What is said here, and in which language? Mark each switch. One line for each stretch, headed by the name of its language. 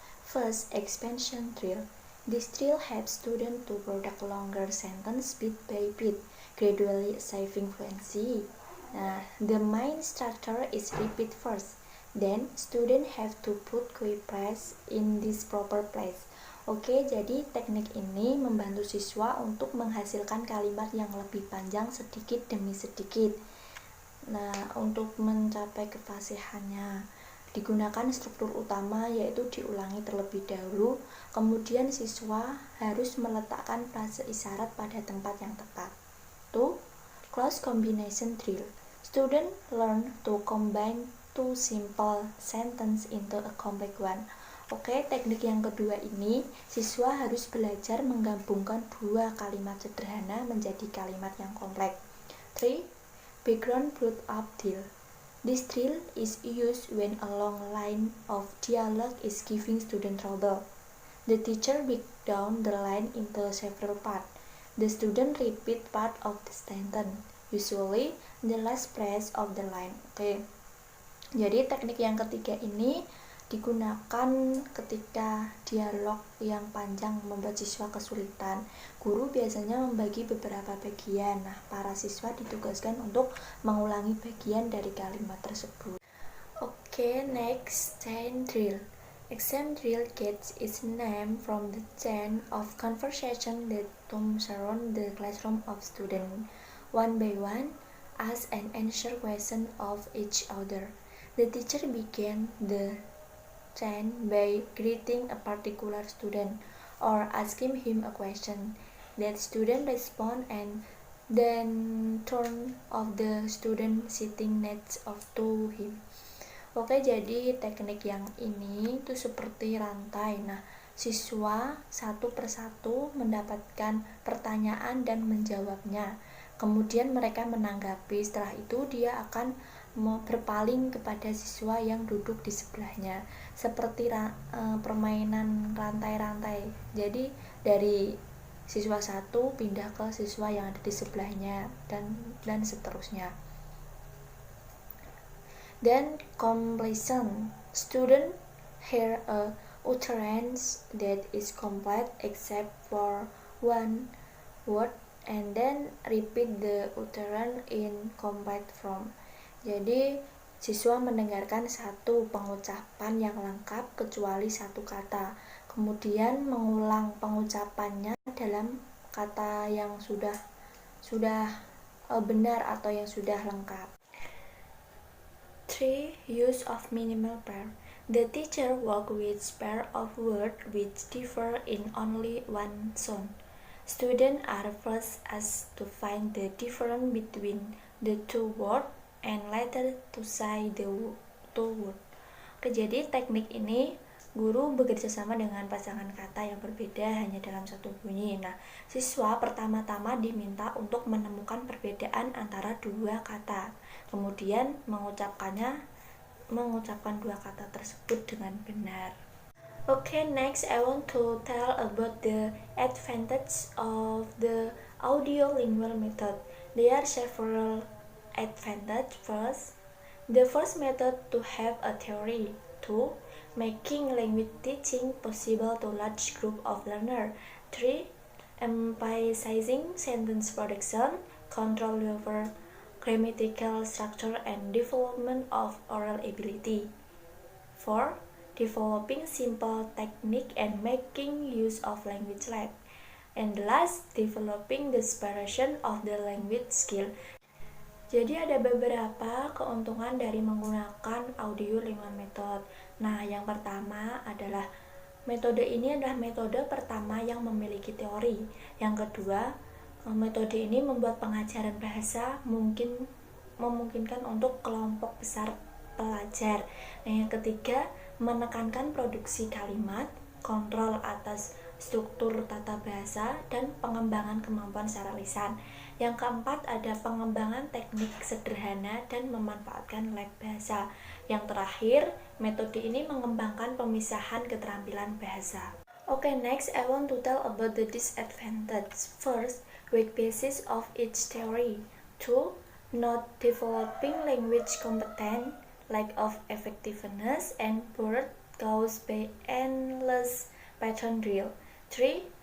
English: First, expansion drill. This drill helps students to produce longer sentences bit by bit, gradually achieving fluency. The main structure is repeat first. Then, students have to put key phrase in this proper place.
Indonesian: Oke, jadi teknik ini membantu siswa untuk menghasilkan kalimat yang lebih panjang sedikit demi sedikit. Nah, untuk mencapai kefasihannya, Digunakan struktur utama yaitu diulangi terlebih dahulu, kemudian siswa harus meletakkan frase isyarat pada tempat yang tepat. 2.
English: Close combination drill. Students learn to combine two simple sentences into a complex one.
Indonesian: Oke, teknik yang kedua ini, siswa harus belajar menggabungkan dua kalimat sederhana menjadi kalimat yang kompleks.
English: 3. Background build-up drill. This drill is used when a long line of dialogue is giving student trouble. The teacher breaks down the line into several parts. The student repeat part of the sentence, usually the last phrase of the line.
Indonesian: Oke. Jadi teknik yang ketiga ini digunakan ketika dialog yang panjang membuat siswa kesulitan. Guru biasanya membagi beberapa bagian. Nah, para siswa ditugaskan untuk mengulangi bagian dari kalimat tersebut.
English: Oke, next, chain drill. Exam drill gets its name from the chain of conversation that surround the classroom of students. One by one, ask and answer questions of each other. The teacher began the chain by greeting a particular student or asking him a question. That student respond and then turn of the student sitting next to him.
Indonesian: Oke, jadi teknik yang ini tuh seperti rantai. Nah, siswa satu persatu mendapatkan pertanyaan dan menjawabnya. Kemudian mereka menanggapi. Setelah itu dia akan berpaling kepada siswa yang duduk di sebelahnya, seperti permainan rantai-rantai. Jadi dari siswa satu pindah ke siswa yang ada di sebelahnya dan seterusnya.
English: Then completion. Student hear a utterance that is complete except for one word and then repeat the utterance in complete form.
Indonesian: Jadi siswa mendengarkan satu pengucapan yang lengkap kecuali satu kata, kemudian mengulang pengucapannya dalam kata yang sudah benar atau yang sudah lengkap.
English: 3. Use of minimal pair. The teacher work with pair of words which differ in only one sound. Students are first asked to find the difference between the two words and later to say the two words.
Indonesian: Oke, jadi teknik ini guru bekerja sama dengan pasangan kata yang berbeda hanya dalam satu bunyi. Nah, siswa pertama-tama diminta untuk menemukan perbedaan antara dua kata. Kemudian mengucapkan dua kata tersebut dengan benar.
English: Okay, next I want to tell about the advantage of the audio-lingual method. There are several advantages. First, the first method to have a theory. 2. Making language teaching possible to large group of learners. 3. Emphasizing sentence production, control over grammatical structure and development of oral ability. 4. Developing simple technique and making use of language lab. And last, developing the separation of the language skill.
Indonesian: Jadi ada beberapa keuntungan dari menggunakan audio-lingual method. Nah, yang pertama adalah metode ini adalah metode pertama yang memiliki teori. Yang kedua, metode ini membuat pengajaran bahasa memungkinkan untuk kelompok besar pelajar. Nah, yang ketiga, menekankan produksi kalimat, kontrol atas struktur tata bahasa, dan pengembangan kemampuan secara lisan. Yang keempat, ada pengembangan teknik sederhana dan memanfaatkan lab bahasa. Yang terakhir, metode ini mengembangkan pemisahan keterampilan bahasa.
English: Okay, next I want to tell about the disadvantage. First, weak basis of each theory. 2. Not developing language competence, lack of effectiveness, and burden caused by endless pattern drill. 3.